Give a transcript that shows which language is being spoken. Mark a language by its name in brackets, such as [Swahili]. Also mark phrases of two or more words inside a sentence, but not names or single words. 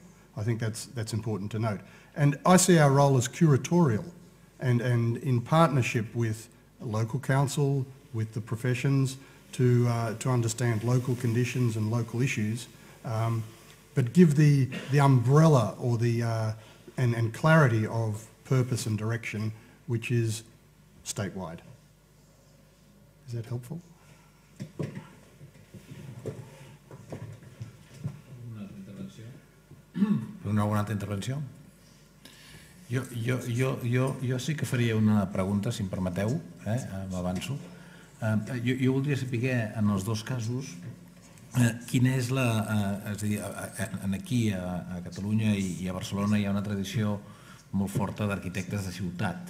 [English] I think that's important to note. And I see our role as curatorial and in partnership with local council, with the professions to understand local conditions and local issues, but give the umbrella or and clarity of purpose and direction, which is statewide. Is that helpful? [Catalan] Alguna altra intervenció? Jo sí que faria una pregunta, si em permeteu, m'avanço. Jo voldria saber, en els dos casos, quina és és a dir, aquí a Catalunya i a Barcelona hi ha una tradició molt forta d'arquitectes de ciutat.